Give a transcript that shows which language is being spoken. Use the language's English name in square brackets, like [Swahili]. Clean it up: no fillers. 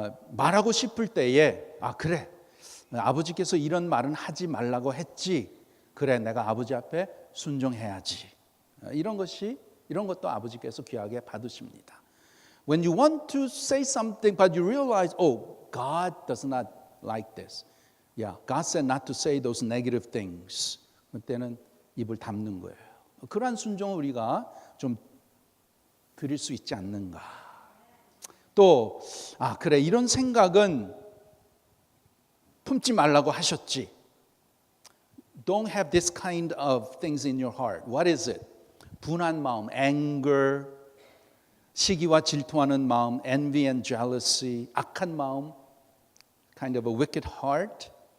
[Korean] 말하고 싶을 때에 그래 아버지께서 이런 말은 하지 말라고 했지. 그래 내가 아버지 앞에 순종해야지. 이런 것도 아버지께서 귀하게 받으십니다. [English] When you want to say something but you realize, God does not like this. God said not to say those negative things. [Korean] 그때는 입을 닫는 거예요. 그러한 순종을 우리가 좀 드릴 수 있지 않는가. 또 그래 이런 생각은 품지 말라고 하셨지. [English] Don't have this kind of things in your heart. What is it? [Korean] 분한 마음, [English] anger, [Korean] 시기와 질투하는 마음, [English] envy and jealousy, [Korean] 악한 마음, [English] kind of a wicked heart.